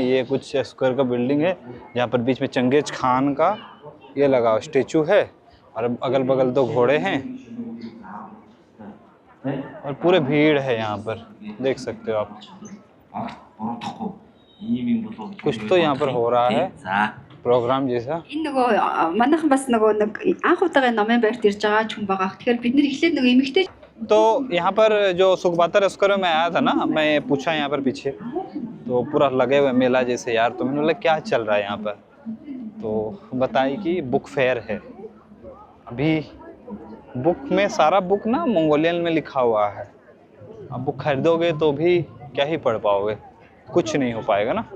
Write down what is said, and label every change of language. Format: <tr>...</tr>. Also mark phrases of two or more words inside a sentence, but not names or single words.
<hi>ये कुछ स्क्वायर का बिल्डिंग है, जहाँ पर बीच में चंगेज खान का ये लगा स्टेचू है, और अगल बगल 2 घोड़े हैं, और पूरे भीड़ है यहाँ पर, देख सकते हो आप। कुछ तो यहाँ पर हो रहा है प्रोग्राम जैसा।</hi> <mn>Энэ нөгөө манайхан бас нөгөө нэг анх удаага номын байрт ирж байгаа ч хүн байгаа. Тэгэхээр бид нэр эхлээд нөгөө эмэгтэй.</mn> <hi>तो यहाँ पर जो सुखबातर स्क्वायर में आया था ना, मैं पूछा यहाँ पर पीछे, तो पूरा लगे हुए मेला जैसे यार। तो मैंने बोला क्या चल रहा है यहाँ पर, तो बताई कि बुक फेयर है। अभी बुक में सारा बुक ना मंगोलियन में लिखा हुआ है, अब बुक खरीदोगे तो भी क्या ही पढ़ पाओगे, कुछ नहीं हो पाएगा ना।</hi>